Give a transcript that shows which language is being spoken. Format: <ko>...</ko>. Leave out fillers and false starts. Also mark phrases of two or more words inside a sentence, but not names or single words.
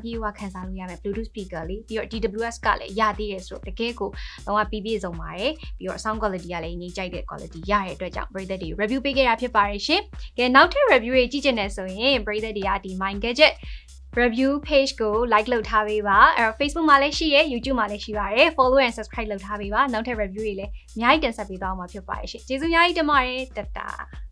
<my>ပြည့်အဝခံစားလို့ရမယ်</my> <en>Bluetooth speaker</en> <my>လေးပြီးတော့ DWS ကလည်းရသေးတယ်ဆိုတော့တကယ်ကိုလုံးဝပြည့်စုံပါတယ်ပြီးတော့</my> <en>sound quality</en> <my>ကလည်းငြိမ့်ကြိုက်တဲ့ quality ရတဲ့အတွက်ကြောင့်ပရိသတ်တွေ review ပေးခဲ့တာဖြစ်ပါတယ်ရှင်ကဲနောက်ထပ် review တွေကြည့်ချင်တယ်ဆိုရင်ပရိသတ်တွေကဒီ Mind Gadget</my> <en>review page</en> <my>ကို like လုပ်ထားပေးပါအဲ့တော့ Facebook မှာလည်းရှိရယ် YouTube မှာလည်းရှိပါတယ်</my> <en>follow and subscribe</en> <my>လုပ်ထားပေးပါနောက်ထပ် review တွေလည်းအများကြီးတင်ဆက်ပေးသွားမှာဖြစ်ပါတယ်ရှင်ကျေးဇူးအများကြီးတင်ပါတယ်တတာ</my>